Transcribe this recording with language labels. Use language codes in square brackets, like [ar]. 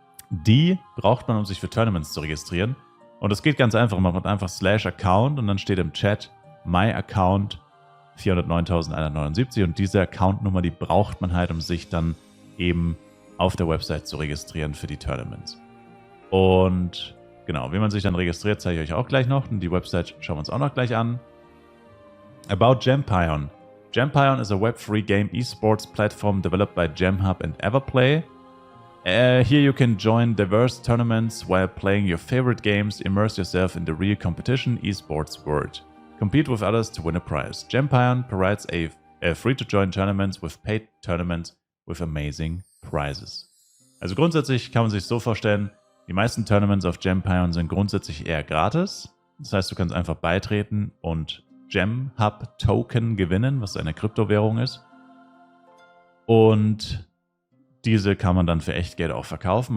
[de] Die braucht man, um sich für Tournaments zu registrieren. Und es geht ganz einfach, man macht einfach /Account und dann steht im Chat My Account 409.179 und diese Account-Nummer, die braucht man halt, um sich dann eben auf der Website zu registrieren für die Tournaments. Und genau, wie man sich dann registriert, zeige ich euch auch gleich noch. Und die Website schauen wir uns auch noch gleich an. [en] About Gem Pion. Gem Pion is a web-free game esports platform developed by GemHub and Everplay. Here you can join diverse tournaments while playing your favorite games, immerse yourself in the real competition esports world. Compete with others to win a prize. Gem Pion provides a free-to-join tournaments with paid tournaments with amazing prizes. [de] Also grundsätzlich kann man sich so vorstellen, die meisten Tournaments auf Gem Pion sind grundsätzlich eher gratis. Das heißt, du kannst einfach beitreten und GemHub Token gewinnen, was eine Kryptowährung ist. Und diese kann man dann für Echtgeld auch verkaufen.